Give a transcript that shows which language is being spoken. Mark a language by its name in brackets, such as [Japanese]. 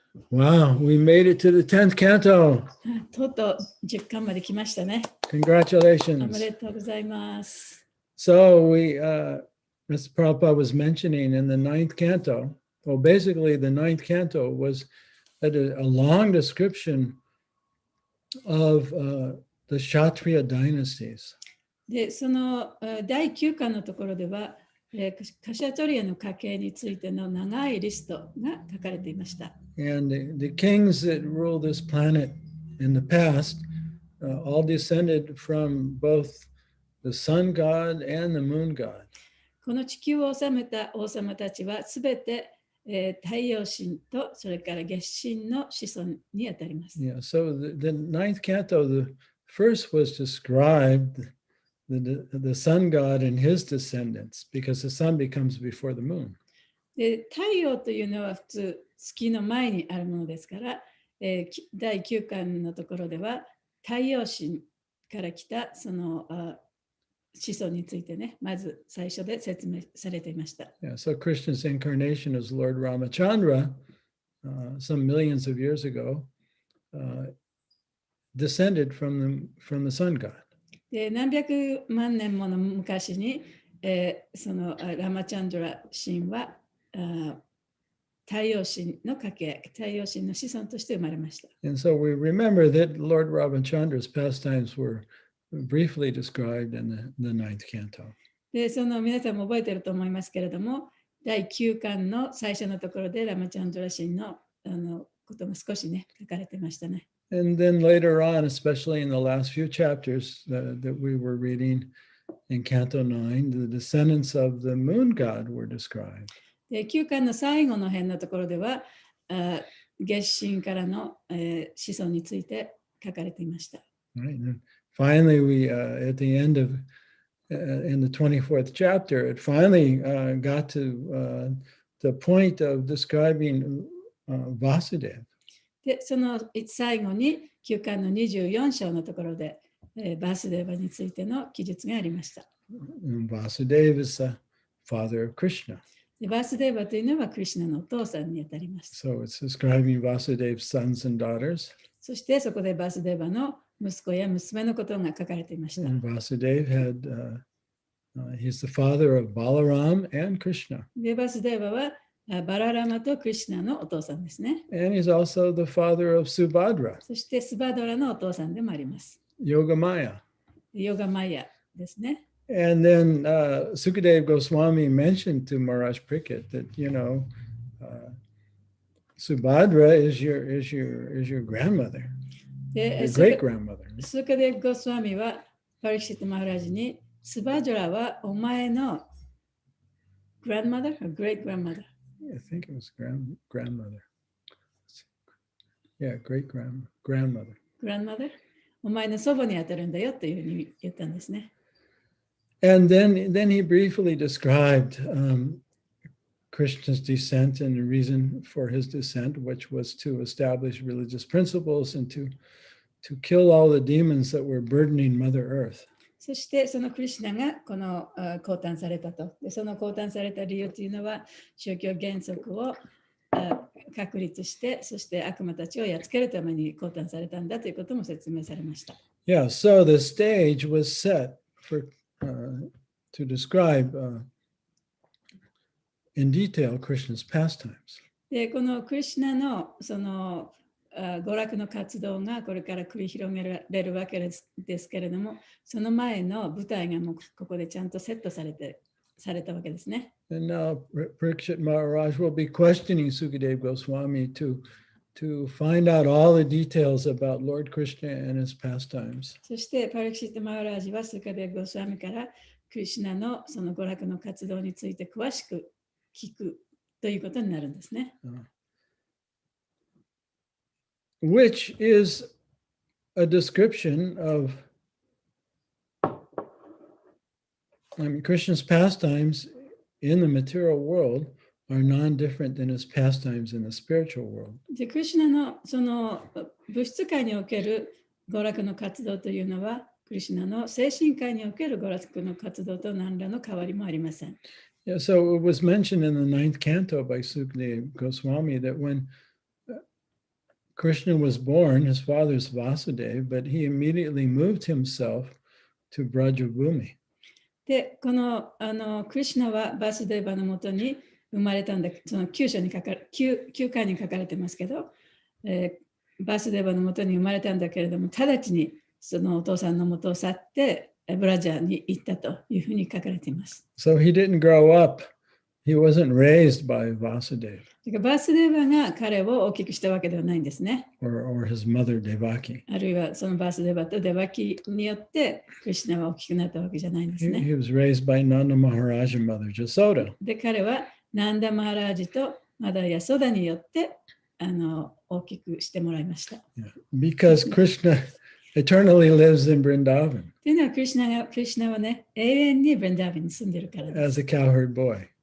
[English] Wow, we made it to the 10th canto. [Japanese] とうとう10巻まで来ましたね。おめ [English] Congratulations. [Japanese] でとうございます。 [English] So as Prabhupada was mentioning in the 9th canto, well, basically the 9th canto was a long description of the Kshatriya dynasties. [Japanese] で、その第9巻のところでは、カシャトリアの家系についての長いリストが書かれていました。 [English] And the kings that ruled this planet in the past all descended from both the sun god and the moon god. [Japanese] この地球を治めた王様たちはすべて、太陽神とそれから月神の子孫にあたります。 [English] Yeah, so the 9th canto, the first was described the sun god and his descendants, because the sun becomes before the moon. [Japanese] で、太陽というのは普通月の前にあるものですから、第9巻のところでは太陽神から来たその子孫についてね、まず最初で説明されていました。 [English] Yeah, so Krishna's incarnation as Lord Ramachandra, some millions of years ago, descended from the sun god. [Japanese] で、何百万年もの昔に、そのラマチャンドラ神は太陽神の家系、太陽神の子孫として生まれました。 [English] And so we remember that Lord Ramachandra's pastimes were briefly described in the 9th canto. [Japanese] で、その皆さんも覚えていると思いますけれども、第9巻の最初のところでラマチャンドラ神のことも少しね、書かれてましたね。 [English] And then later on, especially in the last few chapters that we were reading in Canto 9, the descendants of the moon god were described. [Japanese] で、9巻の最後の辺のところでは、月神からの、子孫について書かれていました。 [English] Right? And finally, we at the end of in the 24th chapter, it finally got to the point of describing Vasudeva. [Japanese] で、その最後に9巻の24章のところで、バースデーバについての記述がありました。 [English] And Vasudeva is the father of Krishna. [Japanese] で、バースデーバというのはクリシュナのお父さんにあたります。 [English] So it's describing Vasudeva's sons and daughters. [Japanese] そしてそこでバースデーバの息子や娘のことが書かれていました。 [English] And Vasudeva had, he's the father of Balaram and Krishna. [Japanese] で、バースデーバはバララマとクリシュナのお父さんですね。 [English] And he's also the father of Subhadra, [Japanese] そしてスバドラのお父さんでもあります。 [English] Yogamaya. [Japanese] ヨガマヤですね。 [English] And then Sukadeva Goswami mentioned to Maharaj Pariksit that, Subhadra is your grandmother, [Japanese] で、 [English] your great grandmother. [Japanese] スカデヴ・ゴスワミはパリシット・マハラジにスバドラはお前の [English] grandmother or great grandmother? I think it was grandmother. Yeah, great grandmother. grandmother? [Japanese] お前の祖母にあたるんだよというふうに言ったんですね。 [English] And then he briefly described Krishna's descent and the reason for his descent, which was to establish religious principles and to kill all the demons that were burdening Mother Earth. [Japanese] そしてそのクリシュナがこの降誕されたと。で、その降誕された理由というのは宗教原則を確立して、そして悪魔たちをやっつけるために降誕されたんだということも説明されました。 [English] Yeah, so the stage was set to describe in detail Krishna's pastimes. [Japanese] で、このクリシュナのその娯楽の活動がこれから繰り広げられるわけですけれども、その前の舞台がもうここでちゃんとセットされたわけですね。 [English] And now Pariksit Maharaj will be questioning Sukadeva Goswami to find out all the details about Lord Krishna and his pastimes. [Japanese] そしてパリキシット・マハラージはスカデヴ・ゴスワミからクリシュナのその娯楽の活動について詳しく聞くということになるんですね。 [English] Which is a description of, Krishna's pastimes in the material world are non-different than his pastimes in the spiritual world. [Japanese] で、クリシュナのその物質界における娯楽の活動というのは、ククリシュナの精神界における娯楽の活動と何らの変わりもありません。 [English] Yeah, so it was mentioned in the 9th canto by Sukadeva Goswami that when Krishna was born, his father's Vasudeva, but he immediately moved himself to Brajabhumi. [Japanese] で、このクリシュナはバスデーバのもとに生まれたんだ、その9回に書かれてますけど、バスデーバのもとに生まれたんだけれども、直ちにそのお父さんのもとを去って、ブラジャーに行ったというふうに書かれています。 [English] So he didn't grow up. He wasn't raised by Vasudeva [Japanese] だからバスデーバが彼を大きくしたわけではないんですね。 [English] or his mother Devaki. [Japanese] あるいはそのバスデーバとデバキによってクリシュナは大きくなったわけじゃないんです [English] He [Japanese] ね。 [English] was raised by Nanda Maharaja and Mother Jasoda. [Japanese] で、彼はナンダ・マハラージとマダ・ヤソダによって大きくしてもらいました。 [English] Yeah. Because Krishna eternally lives in Vrindavan [Japanese] というのはクリシュナはね、永遠にブレンダービンに住んでるからで [English] as [Japanese] す。 [English] a cowherd boy.